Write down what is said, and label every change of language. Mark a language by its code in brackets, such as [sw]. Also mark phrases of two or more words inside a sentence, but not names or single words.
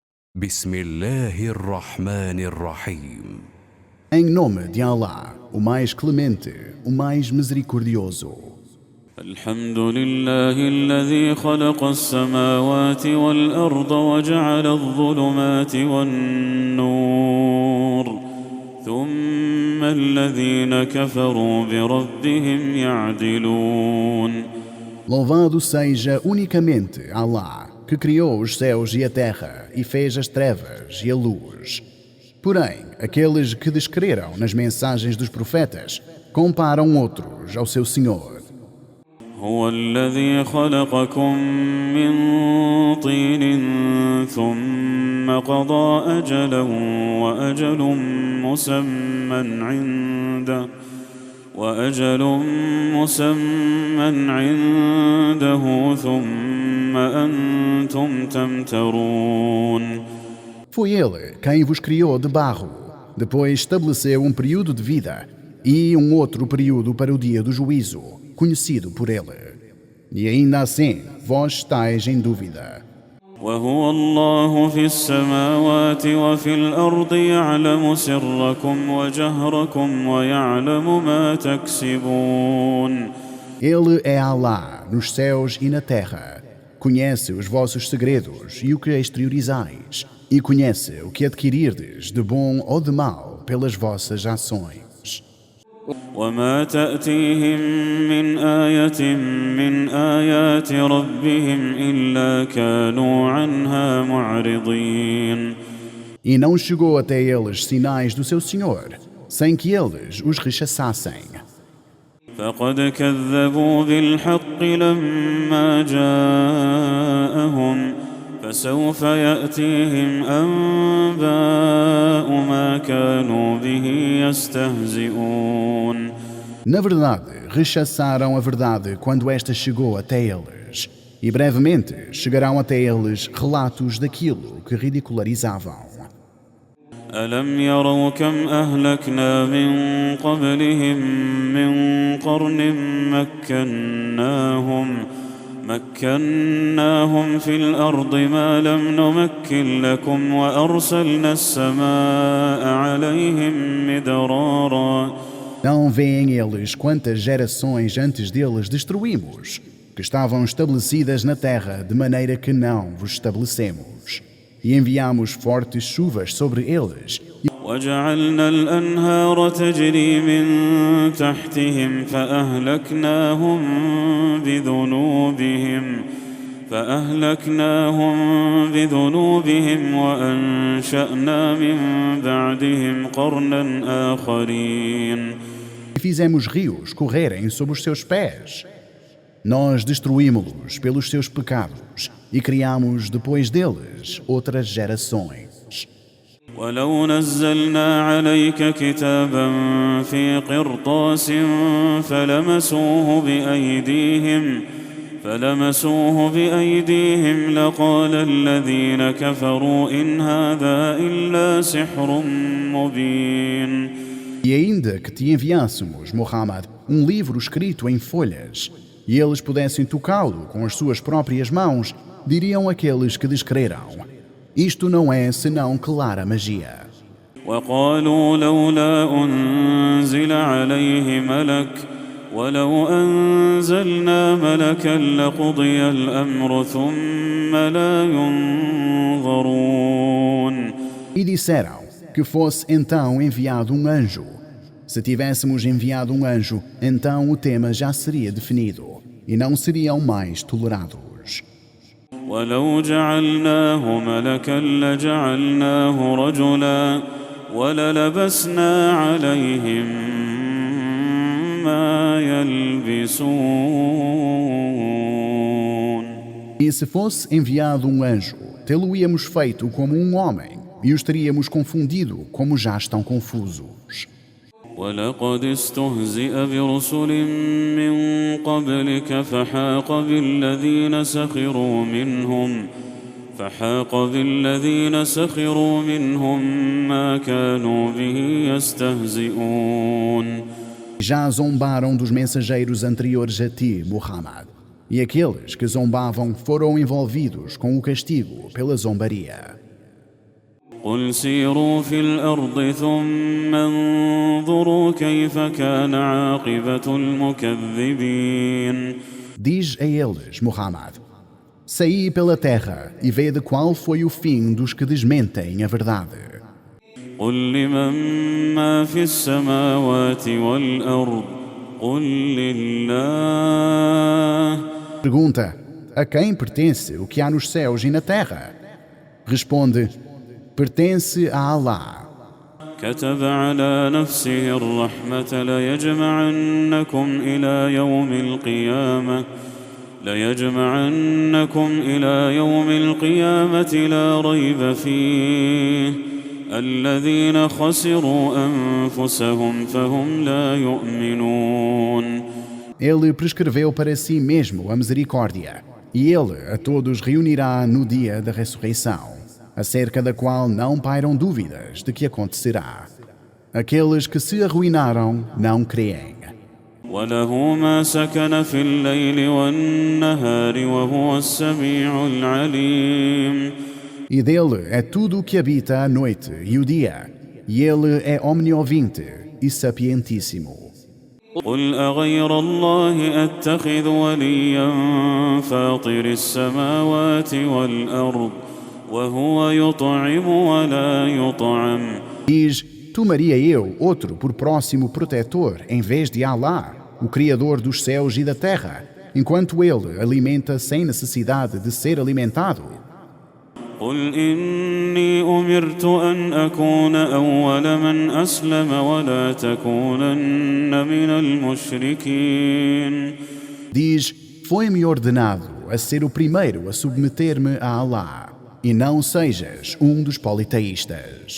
[ar] بسم الله الرحمن الرحيم. [pt] Em nome de Allah, o mais clemente, o mais misericordioso. [ar] الحمد لله الذي خلق السماوات والأرض وجعل الظلمات والنور ثم الذين كفروا بربهم يعدلون. [pt] Louvado seja unicamente Allah, que criou os céus e a terra e fez as trevas e a luz. Porém, aqueles que descreram nas mensagens dos profetas comparam outros ao seu Senhor. [ar] هو الذي خلقكم من طين ثم قضى أجلا وأجل مسمى عنده ثم أنتم تمترون. [pt] Foi Ele quem vos criou de barro, depois estabeleceu um período de vida e um outro período para o dia do juízo, conhecido por Ele. E ainda assim, vós estáis em dúvida. [ar] وهو الله في السماوات وفي الأرض يعلم سركم وجهركم ويعلم ما تكسبون. [pt] Ele é Allah nos céus e na terra. Conhece os vossos segredos e o que exteriorizais, e conhece o que adquirirdes de bom ou de mal pelas vossas ações. [ar] وما تأتيهم من آية من آيات ربهم إلا كانوا عنها معرضين. [pt] E não chegou até eles sinais do seu Senhor, sem que eles os rechaçassem. [ar] فقد كذبوا بالحق لما جاءهم فسوف يأتيهم أنباء ما كانوا به يستهزئون. [pt] Na verdade, rechaçaram a verdade quando esta chegou até eles. E brevemente chegarão até eles relatos daquilo que ridicularizavam. [ar] ألم يروا كم أهلكنا من قبلهم من قرن مكناهم في الأرض ما لم نمكن لكم وأرسلنا السماء عليهم مدرارا. [pt] Não veem eles quantas gerações antes deles destruímos, que estavam estabelecidas na terra de maneira que não vos estabelecemos. E enviamos fortes chuvas sobre eles. [ar] وجعلنا الأنهار تجري من تحتهم فأهلكناهم بذنوبهم وأنشأنا من بعدهم قرنا آخرين. [pt] E fizemos rios correrem sobre os seus pés. Nós destruímos-los pelos seus pecados e criamos depois deles outras gerações. [ar] ولو نزلنا عليك كتابا في قرطاس فلمسوه بأيديهم لقال الذين كفروا إن هذا إلا سحر مبين. [pt] E ainda que te enviássemos, Muhammad, um livro escrito em folhas, e eles pudessem tocá-lo com as suas próprias mãos, diriam aqueles que descreram: isto não é senão clara magia. [ar] وقالوا لولا أنزل عليه ملك ولو أنزلنا ملكا لقضي الأمر ثم لا ينظرون. [pt] E disseram que fosse então enviado um anjo. Se tivéssemos enviado um anjo, então o tema já seria definido e não seriam mais tolerados. [ar] ولو جعلناه ملكا لجعلناه رجلا وللبسنا عليهم ما يلبسون. [pt] E se fosse enviado um anjo, tê-lo-íamos feito como um homem e os teríamos confundido como já estão confusos. [ar] ولقد استهزئ برسل من قبلك فحاق بالذين سخروا منهم ما كانوا به يستهزئون. [pt] Já zombaram dos mensageiros anteriores a ti, Muhammad, e aqueles que zombavam foram envolvidos com o castigo pela zombaria. [ar] قل سيروا في الأرض ثم انظروا كيف كان عاقبة المكذبين. [pt] Diz a eles, Muhammad: saí pela terra e vede qual foi o fim dos que desmentem a verdade. [ar] قل لمن ما في السماوات والأرض قل لله. [pt] Pergunta: a quem pertence o que há nos céus e na terra? Responde: pertence a Allah. [ar] كتب على نفسه الرحمة ليجمعنكم إلى يوم القيامة لا ريب فيه الذين خسروا أنفسهم فهم لا يؤمنون. [pt] Ele prescreveu para si mesmo a misericórdia, e Ele a todos reunirá no dia da ressurreição, acerca da qual não pairam dúvidas de que acontecerá. Aqueles que se arruinaram não creem. [ar] وله ما سكن في الليل والنهار وهو السميع العليم. [pt] E dele é tudo o que habita a noite e o dia, e Ele é omniovinte e sapientíssimo. [ar] قل أغير الله أتخذ وليا فاطر السماوات والأرض وهو يطعم ولا يطعم. [pt] Diz: tomaria eu outro por próximo protetor em vez de Allah, o Criador dos céus e da terra, enquanto Ele alimenta sem necessidade de ser alimentado? [ar] قل إني أمرت أن أكون أول من أسلم ولا تكونن من المشركين. [pt] Diz: foi-me ordenado a ser o primeiro a submeter-me a Allah, e não sejas um dos politeístas.